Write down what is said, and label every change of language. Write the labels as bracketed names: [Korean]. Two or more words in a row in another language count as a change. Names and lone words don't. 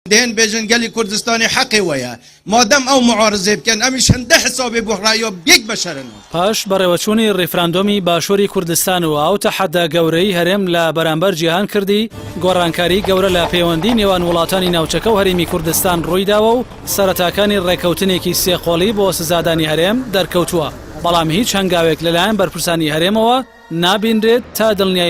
[Central Kurdish] دهن بيجن قالي كردستاني حقي ويا مادام او معارضه بكن امش هنده حسابي بوهرايو بيك بشرن پاش بەڕێوەچوونی ڕیفراندۆمی باشووری کوردستان و ئەو تەحەدە گەورەی هەرێم لە بەرامبەر جیهان کردی گۆڕانکاری گەورە لە پەیوەندی نێوان وڵاتانی ناوچەکە و هەرێمی کوردستان ڕوویداوە و سەرەتاکانی ڕێکەوتنێکی سێقۆڵی بۆ سزادانی هەرێم دەرکەوتووە بەڵام هیچ هەنگاوێک لەلایەن بەرپرسانی هەرێمەوە نابینرێت تا دڵنیایی